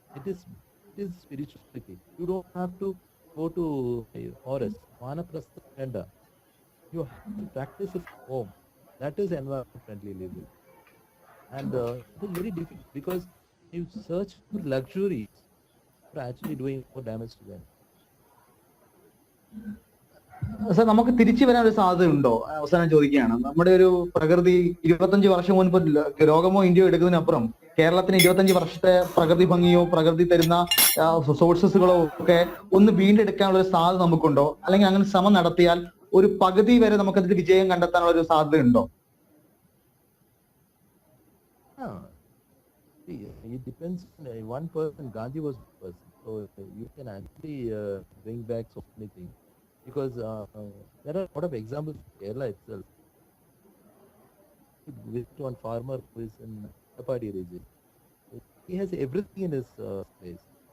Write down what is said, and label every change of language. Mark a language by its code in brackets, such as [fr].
[en] It is spirituality. You don't have to go to a forest. Vanaprastha Kanda. You have to practice it at home. That is environment friendly living. And it is very difficult because you search for luxuries, you're actually doing more damage to them. [ml] Sir നമുക്ക് തിരിച്ചു വരാൻ ഒരു സാധ്യത ഉണ്ടോ? അവസാനം ചോദിക്കുകയാണ്. നമ്മുടെ ഒരു പ്രകൃതി 25 വർഷം മുൻപ് രോഗമോ ഇന്ത്യയോ എടുക്കുന്നതിനപ്പുറം കേരളത്തിന് 25 വർഷത്തെ പ്രകൃതി ഭംഗിയോ പ്രകൃതി തരുന്ന സോഴ്സസുകളോ ഒക്കെ ഒന്ന് വീണ്ടെടുക്കാനുള്ള ഒരു സാധ്യത നമുക്കുണ്ടോ? അല്ലെങ്കിൽ അങ്ങനെ ശ്രമം നടത്തിയാൽ ഒരു പകുതി വരെ നമുക്കതിൽ വിജയം കണ്ടെത്താനുള്ള ഒരു സാധ്യത ഉണ്ടോ? [en] It depends on one person. Gandhi was one person, so you can actually bring back so many things because there are a lot of examples in Kerala itself. Visit one farmer who is in Tapadi region. He has everything in his place.